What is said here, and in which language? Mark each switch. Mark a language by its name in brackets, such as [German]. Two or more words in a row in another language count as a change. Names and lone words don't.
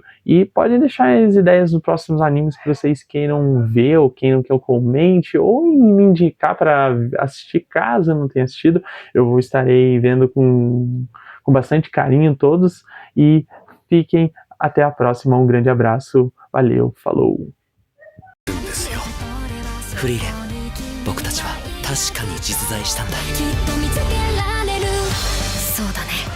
[Portuguese] E pode deixar as ideias dos próximos animes que vocês queiram ver, ou queiram que eu comente, ou me indicar para assistir caso eu não tenha assistido. Eu estarei vendo com bastante carinho todos, e fiquem até a próxima. Um grande abraço, valeu, falou! [Japanese] フリーレン、僕たちは確かに実在したんだ。きっと見つけられる。そうだね。